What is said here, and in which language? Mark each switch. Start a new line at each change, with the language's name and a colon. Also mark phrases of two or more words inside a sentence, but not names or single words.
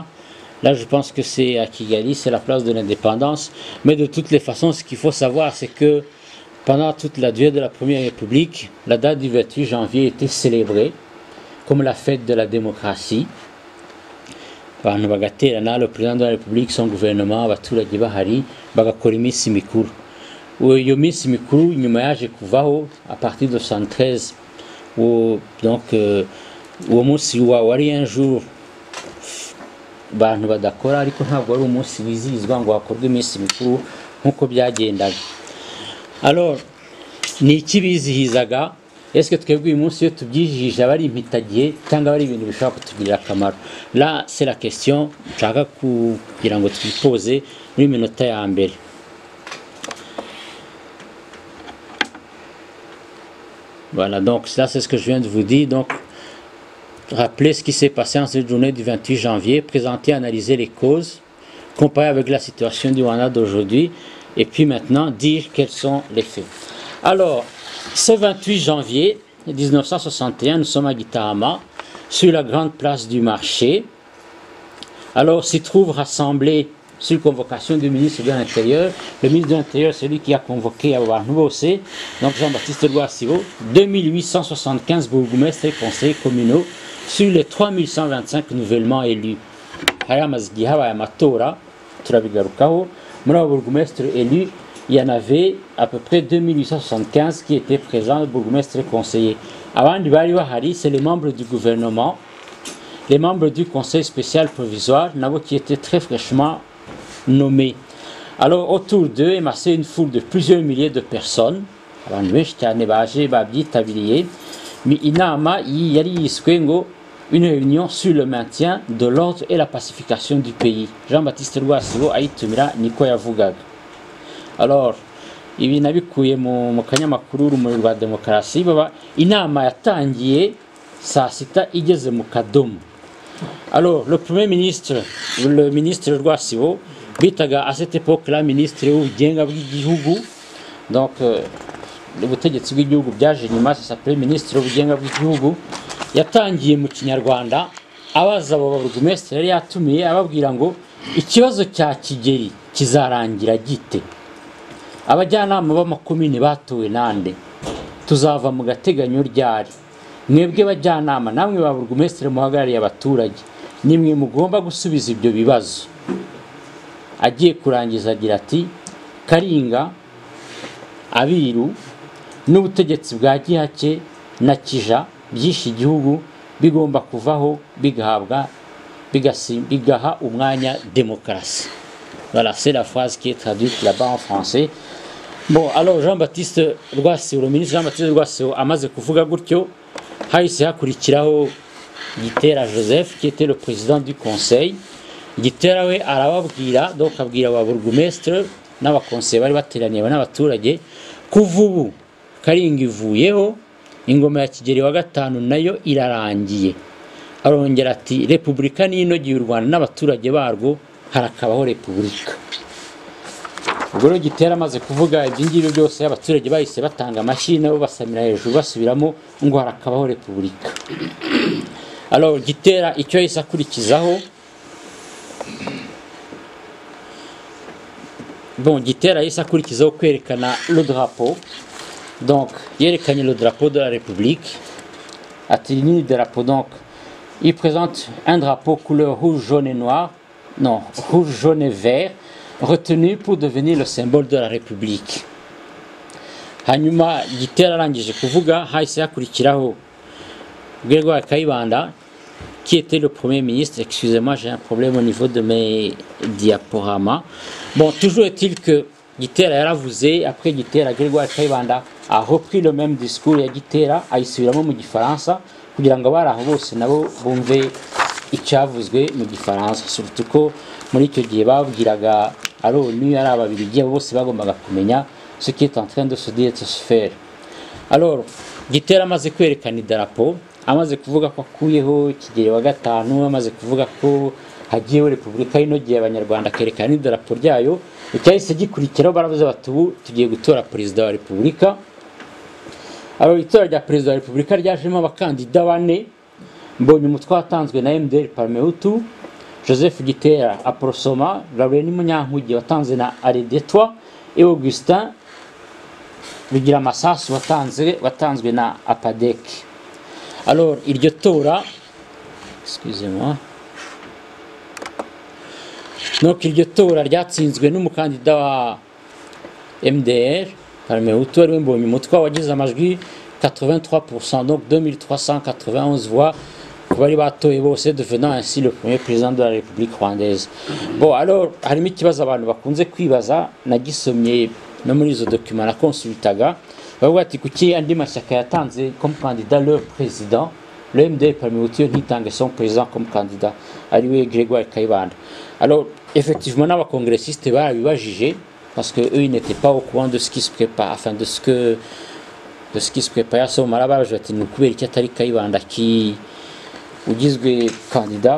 French: Là, je pense que c'est à Kigali, c'est la place de l'indépendance. Mais de toutes les façons, ce qu'il faut savoir, c'est que pendant toute la durée de la Première République, la date du 28 janvier était célébrée comme la fête de la démocratie. Le président de la République, son gouvernement,
Kinyarwanda: abaturage bahari, bagakora iminsi mikuru. Iyo minsi mikuru nyuma yaje kuvaho
French: à partir de 73,
Kinyarwanda: donc uwo munsi wari
French: un jour
Kinyarwanda: bantu badakora, ariko ntabwo ari umunsi wizihizwa ngo hakorwe iminsi mikuru nkuko byagendaga. Alors ni iki bizihizaga?
French: Est-ce que
Kinyarwanda: twebwe uyu munsi iyo tubyijije abari impitagihe cyangwa abari ibintu bishobora kutugirira akamaro?
French: Là c'est la question
Kinyarwanda: nshaka kugira ngo twipoze muri minota ya mbere.
French: Voilà, donc ça c'est ce que je viens de vous dire. Donc, rappelez ce qui s'est passé en cette journée du 28 janvier, présenter, analyser les causes, comparer avec la situation du Rwanda d'aujourd'hui, et puis maintenant dire quels sont les faits. Alors, ce 28 janvier 1961, nous sommes à Gitarama, sur la grande place du marché. Alors, s'y trouve rassemblés sur convocation du ministre de l'Intérieur. Le ministre de l'Intérieur, c'est lui qui a convoqué
Kinyarwanda: abantu bose,
French: donc Jean-Baptiste Rwasibo, 2875 bourgmestres et conseillers communaux sur les 3125 nouvellement élus.
Kinyarwanda: Hari hamaze igihe habaye amatora, turabigarukaho. Muri abo
French: bourgmestres élus, il y en avait à peu près 2875 qui étaient présents, bourgmestres et conseillers.
Kinyarwanda: Abandi bari bahari,
French: c'est les membres du gouvernement, les membres du conseil spécial provisoire, nabo qui étaient très fraîchement nommés. Alors autour d'eux est massée une foule de plusieurs milliers de personnes.
Kinyarwanda: Abantu benshi cyane baje babyitabiriye.
French: Mais
Kinyarwanda: inama yari yiswe ngo
French: une réunion sur le maintien de l'ordre et la pacification du pays.
Kinyarwanda: Jean-Baptiste Rwasibo ayitumira niko yavugaga. Alors ibi nabikuye mu kanyamakuru Urumuri rwa Demokarasi, baba inama yatangiye saa sita igeze mu kadomo.
French: Alors le premier ministre, le ministre Rwasibo, bitaga à cette époque-là ministre
Kinyarwanda: w'ubugenga bw'igihugu, donc ubutegetsi bw'igihugu byaje nyuma,
French: ça s'appelait ministre
Kinyarwanda: w'ubugenga bw'igihugu, yatangiye mu Kinyarwanda abaza abo baburugumestre yari yatumiye ababwira ngo ikibazo cya Kigeli kizarangira gite, abajyanama b'amakomine batowe nande, tuzava mu gateganyo ryari, mwebwe bajyanama namwe baburugumestre muhagarariye abaturage, nimwe mugomba gusubiza ibyo bibazo. Agiye kurangiza agira ati Karinga, Abiru n'ubutegetsi bwa Gihake na Kija byinshi igihugu bigomba kuvaho bigaha umwanya démocratie.
French: Voilà, c'est la phrase qui est traduite là-bas en français. Bon, alors Jean-Baptiste Rwasibo, le ministre Jean-Baptiste Rwasibo
Kinyarwanda: amaze kuvuga gutyo, hahise hakurikiraho
French: Gitera Joseph qui était le président du conseil.
Kinyarwanda: Gitera we arababwira, donc abwira ababurugumestre n'abakonseye bari bateraniye n'abaturage, kuva ubu Karinga ivuyeho, ingoma ya Kigeli wa gatanu nayo irarangiye. Arongera ati repubulika ni inogeye u Rwanda n'abaturage barwo, harakabaho repubulika. Ubwo rero Gitera amaze kuvuga ibyo ngibyo byose, abaturage bahise batanga amashyi nabo basamira hejuru basubiramo ngo harakabaho repubulika. Alors Gitera icyo yahise akurikizaho, Gitera yahise akurikizaho kwerekana
French: le drapeau. Donc yerekanye le drapeau de la République.
Kinyarwanda: Ati ni
French: drapeau, donc il présente un drapeau couleur rouge, jaune et noir, non, rouge, jaune et vert, retenu pour devenir le symbole de la République.
Kinyarwanda: Hanyuma Gitera arangije kuvuga, hahise hakurikiraho Grégoire Kayibanda,
French: qui était le premier ministre. Excusez-moi, j'ai un problème au niveau de mes diaporamas. Bon, toujours est-il que
Kinyarwanda: Gitera yaravuze,
French: après Gitera, Grégoire Kayibanda a repris le même discours
Kinyarwanda: ya Gitera, ayisubiramo mu gifaransa kugira ngo abari aho bose nabo bumve icyavuzwe mu gifaransa. Surtout ko muri icyo gihe babwiraga ari ONU, ari ababiligi, bose bagombaga kumenya
French: ce qui est en train de se dire, de se faire.
Kinyarwanda: Alors Gitera amaze kwerekana idarapo, amaze kuvuga ko akuyeho Kigeli wa gatanu, amaze kuvuga ko hagiyeho repubulika inogeye abanyarwanda, akerekana n'idarapo ryayo, icyahise gikurikiraho baravuze bati ubu tugiye gutora perezida wa repubulika. Alors itora rya perezida wa repubulika ryajemo abakandida bane. Mbonyumutwa watanzwe na MDR Parmehutu, Joseph Gitera Aprosoma, Laurent Munyankugi watanze na Aredetwa, et Augustin Bigira Masasu watanzwe na Apadek. Alors iryo tora,
French: excusez-moi, donc
Kinyarwanda: iryo tora ryatsinzwe n'umukandida wa MDR Parmehutu ariwe Mbonyumutwa wagize amajwi 83%, donc 2391 voix ku bari batoye bose,
French: devenant ainsi le premier président de la République rwandaise.
Kinyarwanda: Bon, alors harimo ikibazo abantu bakunze kwibaza, nagisomye no muri izo documents na consultaga, bavuga ati kuki andi mashyaka yatanze
French: comme candidat leur président, le MDR Parmehutu
Kinyarwanda: ntitange
French: son président comme candidat
Kinyarwanda: ariwe Grégoire Kayibanda.
French: Alors effectivement
Kinyarwanda: n'abakongressistes barabibajije,
French: parce que eux ils n'étaient pas au courant de ce qui se prépare, enfin de ce qui se prépare. À ce moment-là
Kinyarwanda: barabaje bati ni ukubera iki atari Kayibanda ki ugizwe candidat.